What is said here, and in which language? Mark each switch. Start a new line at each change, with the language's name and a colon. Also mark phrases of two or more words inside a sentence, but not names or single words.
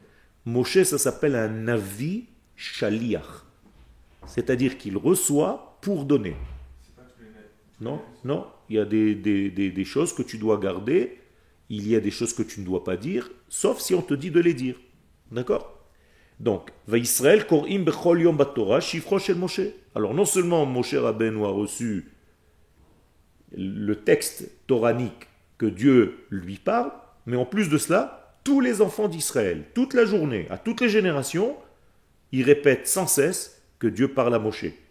French: Moshe, ça s'appelle un
Hebrew: נביא שליח.
French: C'est-à-dire qu'il reçoit pour donner. C'est pas tous les lettres. Non, non. Il y a des choses que tu dois garder. Il y a des choses que tu ne dois pas dire, sauf si on te dit de les dire. D'accord? Donc,
Hebrew: וישראל קוראים בכל יום בתורה שפרו של משה.
French: Alors, non seulement Moshe Rabbeinu a reçu le texte toranique que Dieu lui parle, mais en plus de cela, tous les enfants d'Israël, toute la journée, à toutes les générations, ils répètent sans cesse que Dieu parle à Moshe.